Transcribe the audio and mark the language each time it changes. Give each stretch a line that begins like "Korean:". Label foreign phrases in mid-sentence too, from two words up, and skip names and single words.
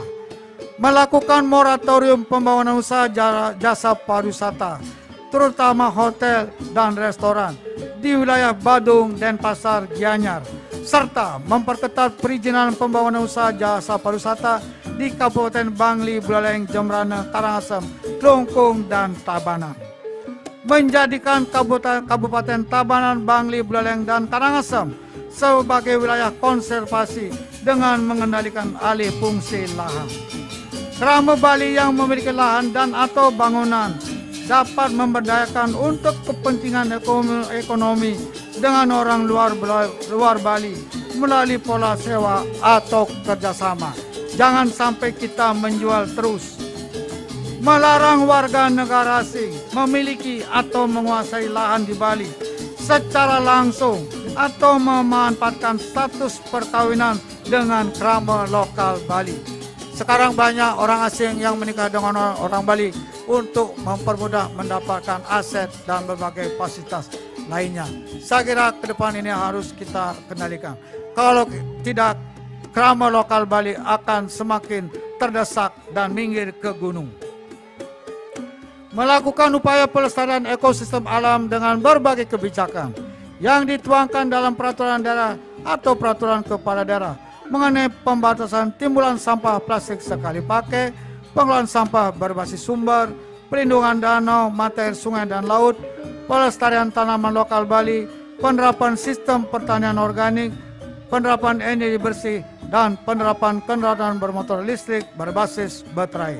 Indonesian: Melakukan moratorium pembangunan usaha jasa pariwisata, terutama hotel dan restoran di wilayah Badung, Denpasar, Gianyar, serta memperketat perizinan pembangunan usaha jasa pariwisata di Kabupaten Bangli, Buleleng, Jembrana, Karangasem, Klungkung, dan Tabanan. Menjadikan Kabupaten Tabanan, Bangli, Buleleng, dan Karangasem sebagai wilayah konservasi dengan mengendalikan alih fungsi lahan. Krama Bali yang memiliki lahan dan atau bangunan dapat memberdayakan untuk kepentingan ekonomi dengan orang luar Bali melalui pola sewa atau kerjasama. Jangan sampai kita menjual terus. Melarang warga negara asing memiliki atau menguasai lahan di Bali secara langsung atau memanfaatkan status perkawinan dengan krama lokal Bali. Sekarang banyak orang asing yang menikah dengan orang Bali untuk mempermudah mendapatkan aset dan berbagai fasilitas lainnya. Saya kira ke depan ini harus kita kendalikan. Kalau tidak, krama lokal Bali akan semakin terdesak dan minggir ke gunung. Melakukan upaya pelestarian ekosistem alam dengan berbagai kebijakan yang dituangkan dalam peraturan daerah atau peraturan kepala daerah mengenai pembatasan timbulan sampah plastik sekali pakai, pengelolaan sampah berbasis sumber, pelindungan danau, mata air sungai dan laut, pelestarian tanaman lokal Bali, penerapan sistem pertanian organik, penerapan energi bersih, dan penerapan kendaraan bermotor listrik berbasis baterai.